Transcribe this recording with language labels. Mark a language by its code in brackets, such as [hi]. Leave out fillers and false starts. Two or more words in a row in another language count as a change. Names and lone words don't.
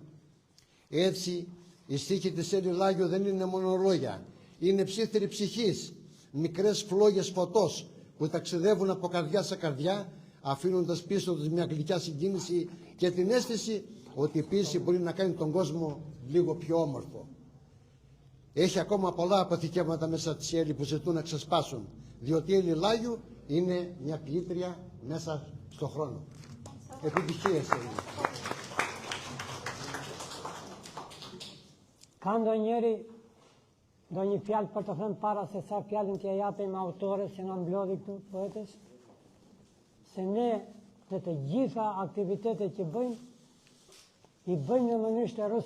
[el] Έτσι, οι στίχοι της Έλλην Λάιου δεν είναι μόνο λόγια, είναι ψήθυροι ψυχής, μικρές φλόγες φωτός που ταξιδεύουν από καρδιά σε καρδιά, αφήνοντας πίσω τους μια γλυκιά συγκίνηση και την αίσθηση ότι η ποίηση μπορεί να κάνει τον κόσμο λίγο πιο όμορφο. Έχει ακόμα πολλά αποθηκεύματα μέσα της Έλλη που ζητούν να ξεσπάσουν, διότι η Έλλη Λάιου είναι μια ποιήτρια μέσα στον χρόνο. Επιτυχίες Έλλη. [sq] Ka ndonjëri ndonjë fjalë për të thënë para se sa fjalën t'ja japim autores që na mblodhi këtu poetes? Se ne në të gjitha aktivitetet që bëjmë, i bëjmë në mënyrë shtërruse.